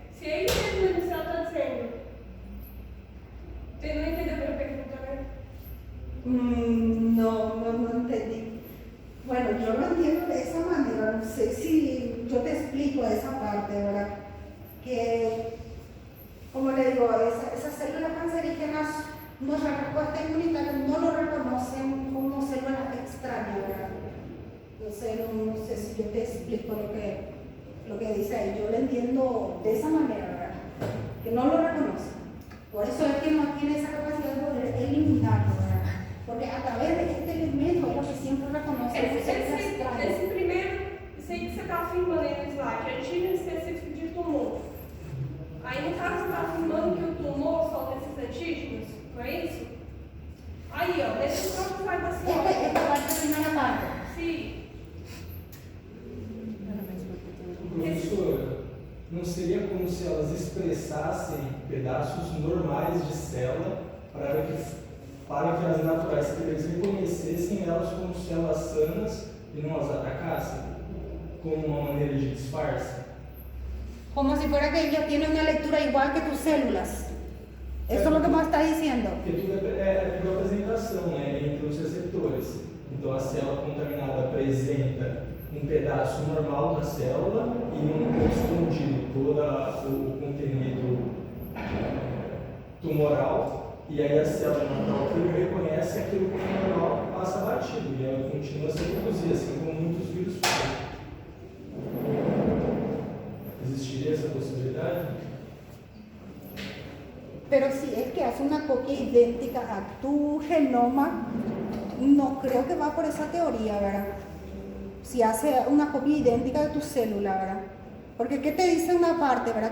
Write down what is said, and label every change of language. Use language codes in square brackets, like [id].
[pt] Se ele mesmo no céu está dizendo, você não entendeu a minha pergunta, né? [es] No entendí. Bueno, yo lo entiendo de esa manera, no sé si yo te explico esa parte, ¿verdad? Que, como le digo, esas células cancerígenas, nuestra respuesta inmunitaria no lo reconocen como células extrañas, ¿verdad? Entonces, no sé si yo te explico lo que dice ahí. Yo lo entiendo de esa manera, ¿verdad? Que no lo reconocen. Por eso es que no tiene esa capacidad de poder eliminarlo, ¿verdad? Porque a través de este elemento es lo que siempre reconoce como células extrañas. [pt] Esse primeiro, isso aí que você está afirmando aí no slide, antígeno específico de tumor. Aí, no caso, você está afirmando que o tumor solta esses antígenos, não é isso? Aí, ó, deixa o próprio slide da senhora. [es] Esta parte es la primera parte. [pt] Sim. Professora, não seria como se elas expressassem pedaços normais de célula para que as naturais killers reconhecessem elas como células sanas e não as atacassem? Como uma maneira de disfarce? [es] Como si fuera que ella tiene una lectura igual que tus células. Eso es lo que me está diciendo. [pt] Porque tudo é por apresentação, né, entre os receptores. Então a célula contaminada apresenta um pedaço normal da célula e um escondido todo o conteúdo tumoral, e aí a célula natural que reconhece aquilo como normal passa batido e ela continua a se reproduzir, assim como muitos vírus fazem. [es] ¿Existiría esa posibilidad? Pero si es que hace una copia idéntica a tu genoma, no creo que va por esa teoría, ¿verdad? Si hace una copia idéntica de tu célula, ¿verdad? Porque ¿qué te dice una parte, ¿verdad?